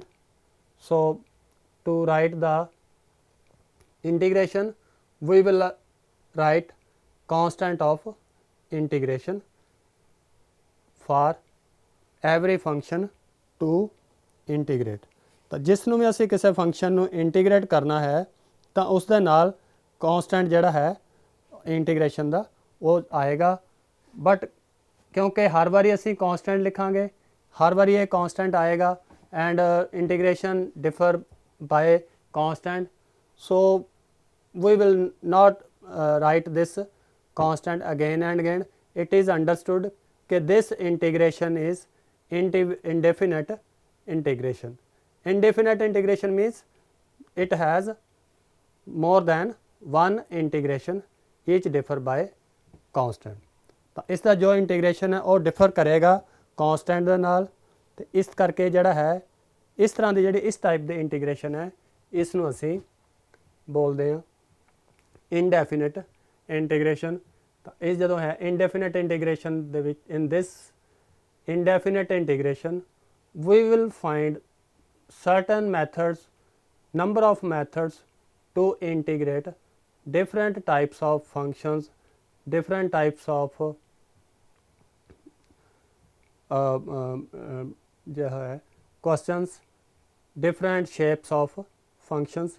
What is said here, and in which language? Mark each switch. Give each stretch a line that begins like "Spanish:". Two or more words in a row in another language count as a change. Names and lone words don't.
English: So, to write the integration, we will write constant of integration for every function to integrate.
Punjabi: ਤਾਂ ਜਿਸ ਨੂੰ ਵੀ ਅਸੀਂ ਕਿਸੇ ਫੰਕਸ਼ਨ ਨੂੰ ਇੰਟੀਗ੍ਰੇਟ ਕਰਨਾ ਹੈ ਤਾਂ ਉਸ ਦੇ ਨਾਲ ਕੌਂਸਟੈਂਟ ਜਿਹੜਾ ਹੈ ਇੰਟੀਗ੍ਰੇਸ਼ਨ ਦਾ ਉਹ ਆਏਗਾ, ਬਟ ਕਿਉਂਕਿ ਹਰ ਵਾਰੀ ਅਸੀਂ ਕੌਂਸਟੈਂਟ ਲਿਖਾਂਗੇ, ਹਰ ਵਾਰੀ ਇਹ ਕੌਂਸਟੈਂਟ ਆਏਗਾ
English: and integration differ by constant. ਸੋ we will not write this constant again and again. It is understood that this integration is indefinite integration. Indefinite integration means it has more than one integration, each differ by constant.
Punjabi: ਤਾਂ ਇਸ ਦਾ ਜੋ ਇੰਟੀਗ੍ਰੇਸ਼ਨ ਹੈ ਉਹ ਡਿਫਰ ਕਰੇਗਾ ਕੌਂਸਟੈਂਟ ਦੇ ਨਾਲ, ਅਤੇ ਇਸ ਕਰਕੇ ਜਿਹੜਾ ਹੈ ਇਸ ਤਰ੍ਹਾਂ ਦੀ ਜਿਹੜੀ ਇਸ ਟਾਈਪ ਦੀ ਇੰਟੀਗ੍ਰੇਸ਼ਨ ਹੈ ਇਸ ਨੂੰ ਅਸੀਂ ਬੋਲਦੇ ਹਾਂ
English: indefinite integration.
Punjabi: ਤਾਂ ਇਹ ਜਦੋਂ ਹੈ
English: indefinite integration
Punjabi: ਦੇ ਵਿੱਚ,
English: in this indefinite integration we will find certain methods, number of methods to integrate different types of functions, different types of
Hindi: जो है
English: questions, different shapes of functions.